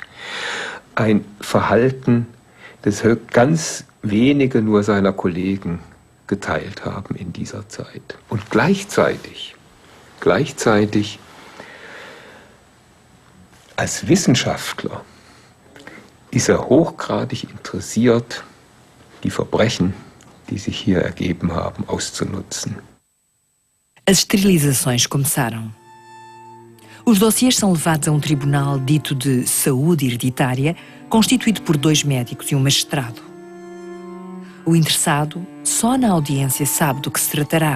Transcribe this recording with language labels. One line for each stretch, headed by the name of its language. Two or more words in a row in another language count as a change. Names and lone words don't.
German: Ein Verhalten, das ganz wenige nur seiner Kollegen geteilt haben in dieser Zeit. Und gleichzeitig als Wissenschaftler ist er hochgradig interessiert, die Verbrechen, die sich hier ergeben haben, auszunutzen.
Portuguese: As esterilizações começaram. Os dossiês são levados a tribunal dito de saúde hereditária, constituído por 2 médicos e um magistrado. O interessado só na audiência sabe do que se tratará.